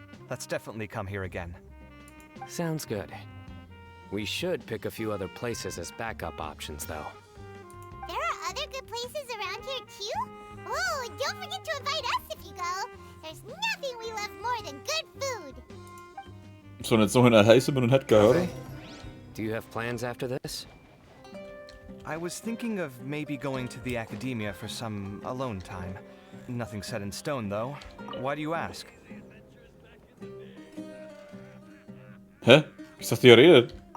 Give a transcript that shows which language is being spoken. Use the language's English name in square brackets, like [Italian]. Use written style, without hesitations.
[English] Let's definitely come here again. Sounds good. We should pick a few other places as backup options, though. There are other good places around here too? Oh, and don't forget to invite us if you go. There's nothing we love more than good food. [German] So, und jetzt noch in Erlebe und Entdecke, oder? [English] Do you have plans after this? I was thinking of maybe going to the academia for some alone time. Nothing set in stone, though. Why do you ask? [German] Hä? Ich dachte, ihr redet.